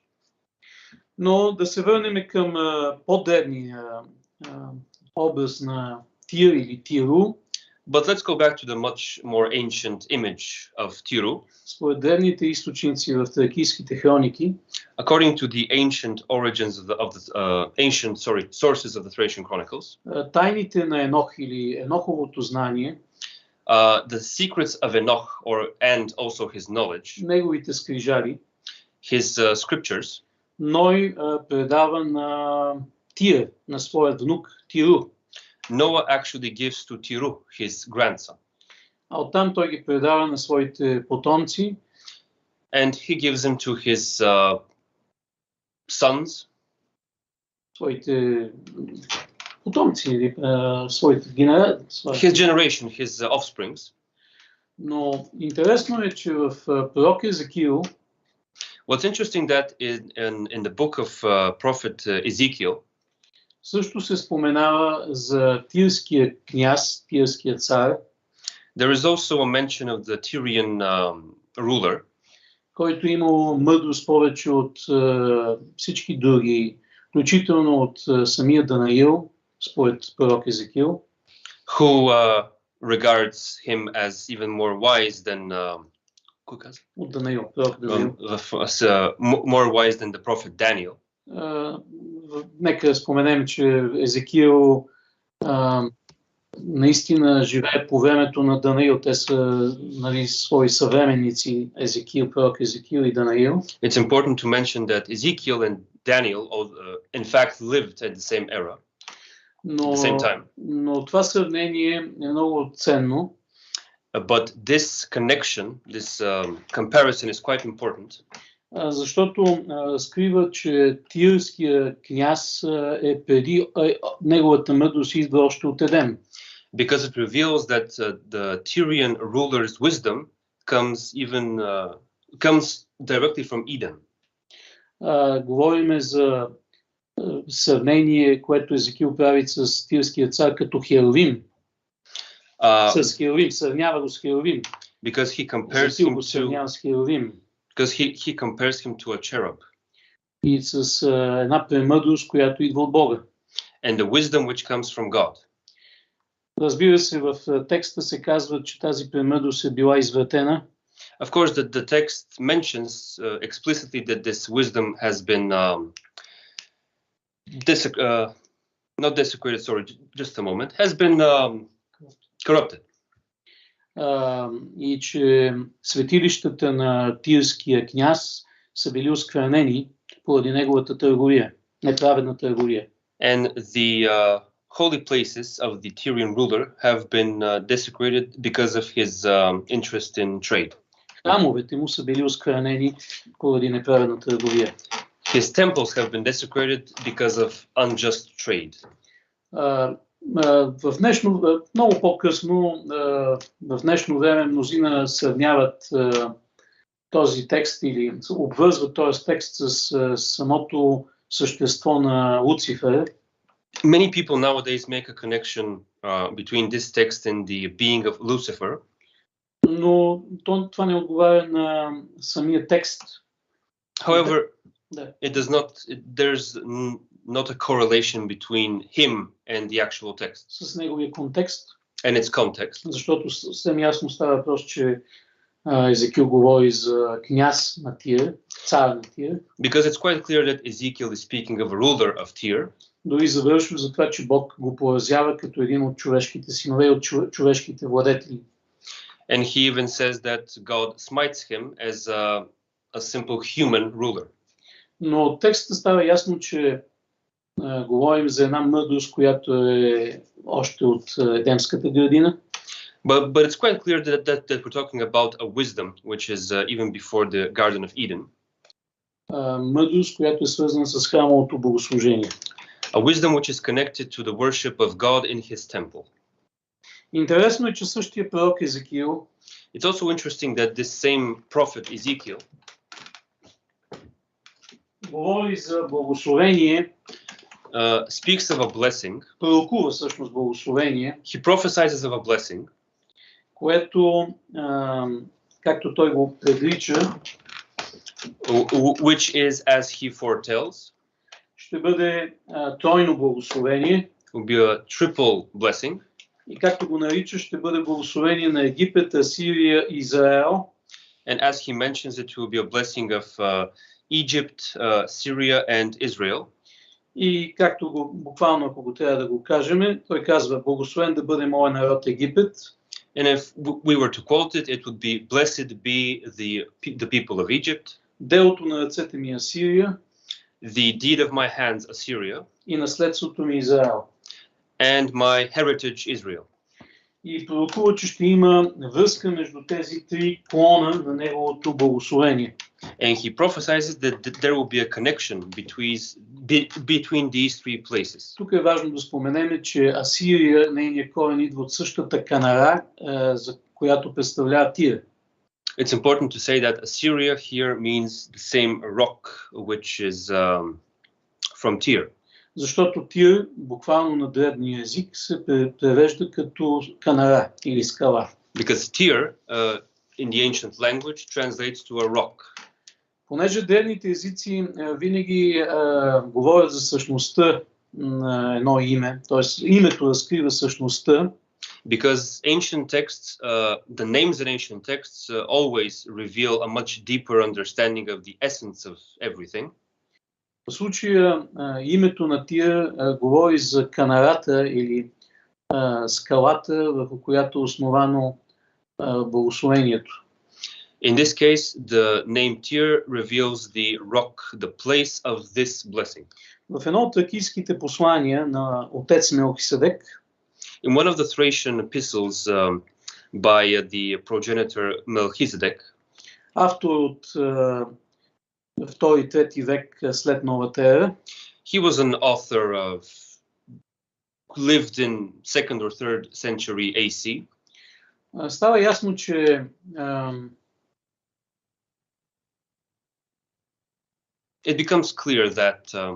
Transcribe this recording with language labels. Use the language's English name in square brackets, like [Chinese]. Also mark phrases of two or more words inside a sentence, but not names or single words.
[Bulgarian] Но да се върнем към по-древния образ на Тир или Тиру. [English] But let's go back to the much more ancient image of Tiru. [Bulgarian] Според древните източници в тракийските хроники, [English] according to the ancient origins of the sources of the Thracian Chronicles, [Bulgarian] тайните на Енох или Еноховото знание, [English] the secrets of Enoch and also his knowledge, [Bulgarian] неговите скрижали, [English] his scriptures, [Bulgarian] Ной предава на Тир, на своят внук Тиру. [English] Noah actually gives to Tiru, his grandson. [Bulgarian] А оттам той ги предава на своите потомци. [English] And he gives them to his sons. [Bulgarian] Своите потомци, или своите генерации. [English] His generation, his offsprings. [Bulgarian] Но интересно е, че в пророк Езекиил, [English] what's interesting that in the book of prophet Ezekiel, [Bulgarian] също се споменава за тирския княз, тирския цар. [English] There is also a mention of the Tyrian ruler, [Bulgarian] който имал мъдрост повече от всички други, включително от самия Данаил, според пророк Езекиил. [English] Who regards him as even more wise than [Bulgarian] от Данаил, пророк Данаил. [English] More wise than the prophet Daniel. [Bulgarian] Нека споменем, че Езекиил наистина живее по времето на Данаил. Те са свои съвременници, Езекиил, пророк Езекиил и Данаил. [English] It's important to mention that Ezekiel and Daniel in fact lived at the same era, at the same time. [Bulgarian] Но това сравнение е много ценно. [English] But this connection, this comparison is quite important. [Bulgarian] защото разкрива, че тирския княз е преди неговата мъдрост идва още от Едем. [English] Because it reveals that the Tyrian ruler's wisdom comes directly from Eden. [Bulgarian] Говориме за сравнение, което Езекил прави с тирския цар като Херувим. С Херувим, сравнява го с Херувим. [English] Because he compares him to a cherub. [Bulgarian] И с една премъдрост, която идва от Бога. [English] And the wisdom which comes from God. [Bulgarian] Разбира се, в текста се казва, че тази премъдрост е била извратена. [English] Of course, the text mentions explicitly that this wisdom has been not desecrated, sorry, just a moment, has been corrupted. [Bulgarian] И че светилищата на тирския княз са били осквернени поради неговата търговия, неправедна търговия. [English] And the holy places of the Tyrian ruler have been desecrated because of his interest in trade. [Bulgarian] Храмовете му са били осквернени поради неправедна търговия. [English] His temples have been desecrated because of unjust trade. [Bulgarian] В днешно, много по-късно, в днешно време мнозина сравняват този текст или обвързват този текст с самото същество на Луцифер. [English] Many people nowadays make a connection between this text and the being of Lucifer. [Bulgarian] Но това не отговаря на самия текст. [English] However, there's not a correlation between him and the actual text. [Bulgarian] С неговия контекст. [English] And its context. [Bulgarian] Защото съвсем ясно става въпрос, че Езекил говори за княз на Тир, цар на Тир. [English] Because it's quite clear that Ezekiel is speaking of a ruler of Tyre. [Bulgarian] Дори завършва за това, че Бог го поразява като един от човешките синове и от човешките владетели. [English] And he even says that God smites him as a simple human ruler. [Bulgarian] Но от текста става ясно, че говорим за една мъдрост, която е още от Едемската градина. [English] But it's quite clear that we're talking about a wisdom which is even before the Garden of Eden. [Bulgarian] Мъдрост, която е свързана с храмовото богослужение. [English] A wisdom which is connected to the worship of God in his temple. [Bulgarian] Интересно е, че същия пророк Езекил. [English] It's also interesting that this same prophet Ezekiel [Bulgarian] говори за благословение. [English] Speaks of a blessing. [Bulgarian] Пророкува всъщност благословение. [English] He prophesies of a blessing. [Bulgarian] Което, както той го предрича, [English] which is as he foretells. [Bulgarian] Ще бъде тройно благословение. [English] Will be a triple blessing. [Bulgarian] И както го нарича, ще бъде благословение на Египет, Асирия и Израел. [English] And as he mentions, it will be a blessing of Egypt, Syria and Israel. [Bulgarian] И както го буквално, ако го трябва да го кажем, той казва: благословен да бъде моя народ Египет. [English] And if we were to quote it, it would be blessed be the people of Egypt. [Bulgarian] Делото на ръцете ми Асирия. [English] The deed of my hands Assyria. [Bulgarian] И наследството ми Израел. [English] And my heritage Israel. [Bulgarian] И пророкува, че ще има връзка между тези три клона на неговото благословение. [English] And he prophesies that there will be a connection between these three places. [Bulgarian] Тук е важно да споменем, че Асирия, нейният корен идва от същата Канара, за която представлява Тир. [English] It's important to say that Assyria here means the same rock which is from Tyre. [Bulgarian] Защото Тир, буквално на древния език, се превежда като канара или скала. [English] Because Tyre, in the ancient language, translates to a rock. [Bulgarian] Понеже древните езици винаги говорят за същността на едно име, т.е. името разкрива същността. [English] Because ancient texts, the names in ancient texts always reveal a much deeper understanding of the essence of everything. [Bulgarian] В случая името на Тир говори за канарата или скалата, върху която е основано благословението. [English] In this case, the name Tyre reveals the rock, the place of this blessing. [Bulgarian] В едно от тракийските послания на отец Мелхиседек, [English] in one of the Thracian epistles by the progenitor Melchizedek, [Bulgarian] автор от 2-3 век след новата ера. [English] He was an author of, lived in 2nd or 3rd century AC. [Bulgarian] Става ясно, че [English] It becomes clear that